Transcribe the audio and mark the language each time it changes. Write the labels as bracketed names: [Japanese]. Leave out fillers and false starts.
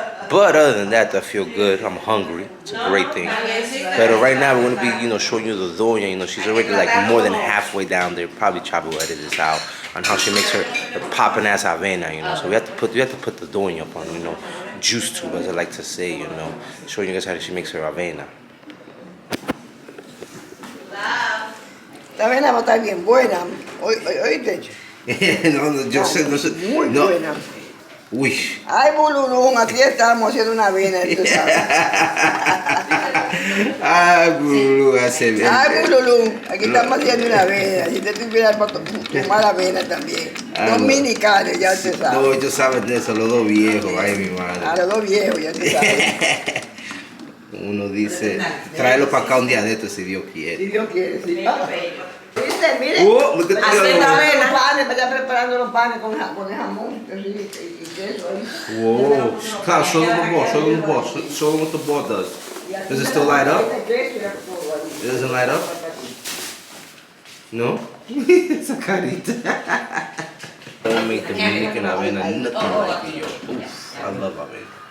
[English] But other than that, I feel good. I'm hungry. It's a great thing. But right now, we're gonna be, showing you the doña. She's already like more than halfway down there. Probably Chavo will edit this out on how she makes her popping ass avena. So we have to put the doña up on, juice tube, as I like to say. Showing you guys how she makes her avena. [Spanish] La avena va a estar bien buena. Oíste. No, yo sé, Muy buena. Uy. Ay, bululún, aquí estamos haciendo una avena, tú sabes. Ay, bululún, hace bien. Ay, bululún, aquí estamos haciendo una avena. Si te tuviera para tomar avena también. Dominicanos, ya usted sabe. No, ellos saben de eso, los dos viejos, ay, mi madre. A los dos viejos, ya usted sabe. Uno dice, tráelo para acá un día de esto si Dios quiere. Si Dios quiere, sí. ¿Viste? Mire. [English] Look at [Spanish] Haciendo avena, [English] the [Spanish] panes, me está preparando los panes con el jamón y queso ahí. [English] Whoa. Klaus, show them the ball. Show them the ball. Show them what the ball does. Does it still light up? It doesn't light up? No? [Spanish] Esa carita. [English] Don't make Dominican avena nothing like it, yo. Oof, I love avena.